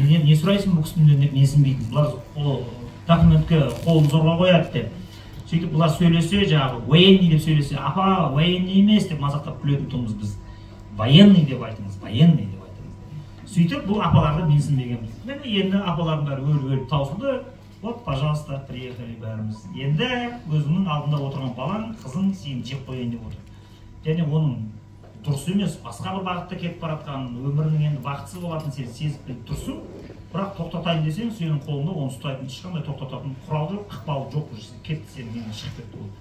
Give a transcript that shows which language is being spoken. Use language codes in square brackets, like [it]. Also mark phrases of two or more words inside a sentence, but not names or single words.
[kk] Не сұрайсың бұл кісіден деп менсінбейтін. Бұлар документке қолын зорға қояды деп. Сөйтіп бұлар сөйлесе, жаңағы военный деп сөйлесе, апа военный емес деп мазақтап күлетін тұғымыз біз. Военный деп айтыңыз, военный деп айтыңыз. Сөйтіп бұл апаларды менсінбегенбіз. Мені енді апалардың бәрі өліп таусылды. [ru] Вот, пожалуйста, приехали бәріміз. [kk] Енді өзінің алдында отырған балаң, қызың сені жеп қояйын деп отыр. Және оның дұрыс емес, басқа бір бағытта кетіп баратқан, өмірінің енді бақытсыз болатын сен сезіп біліп тұрсың. Бірақ тоқтатайын десең, сенің қолыңда оны ұстайтын ешқандай тоқтататын құралды ықпалы жоқ, кетті сенің енді шығып кетті ол.